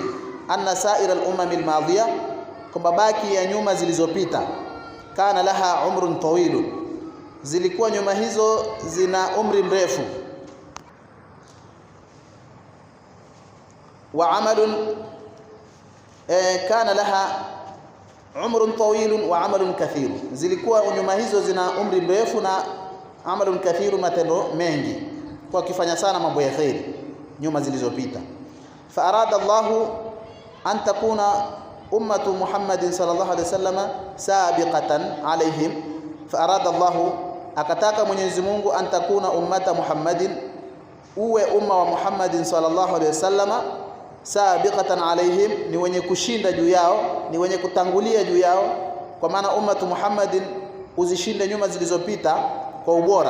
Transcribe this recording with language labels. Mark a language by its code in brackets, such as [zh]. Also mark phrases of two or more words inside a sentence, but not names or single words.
[ar] أن سائر الأمم الماضية, [sw] kwamba baki ya nyuma zilizopita, [ar] كان لها عمر طويل, [sw] zilikuwa nyuma hizo zina umri mrefu, [ar] وأعمال كان لها عمر طويل وأعمال كثير, [sw] zilikuwa nyuma hizo zina umri mrefu na [ar] أعمال كثير, [sw] matendo mengi, kwa kifanya sana mambo ya khairi nyuma zilizopita. [ar] فأراد الله أن تكون أمة محمد صلى الله عليه وسلم سابقة عليهم. فأراد الله, [sw] akataka Mwenyezi Mungu, [ar] أن تكون أمة محمد, [sw] uwe umma wa Muhammadin [ar] صلى الله عليه وسلم, سابقة عليهم, [sw] ni wenye kushinda juu yao, ni wenye kutangulia juu yao, kwa maana [ar] أمة محمد [sw] uzishinde nyuma zilizopita kwa ubora.